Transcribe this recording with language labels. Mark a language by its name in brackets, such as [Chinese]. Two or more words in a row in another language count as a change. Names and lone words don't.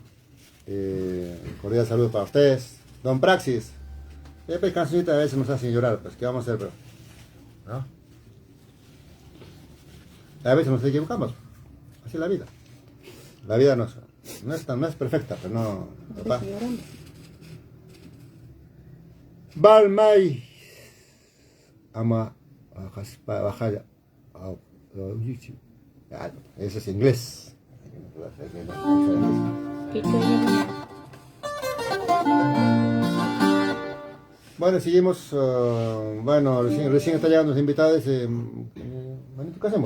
[Spanish] Cordial saludo para ustedes. Don Praxis. Pues cancionita a veces nos hacen llorar, pues, ¿qué vamos a hacer, pero? ¿No? A veces nos equivocamos. Así es la vida. La vida no es perfecta, pero no. Papá. Balmay. Ama. Bajaya. Eso es inglés. Bueno, seguimos. Bueno, recién está llegando los invitados. Manito, ¿qué hacemos?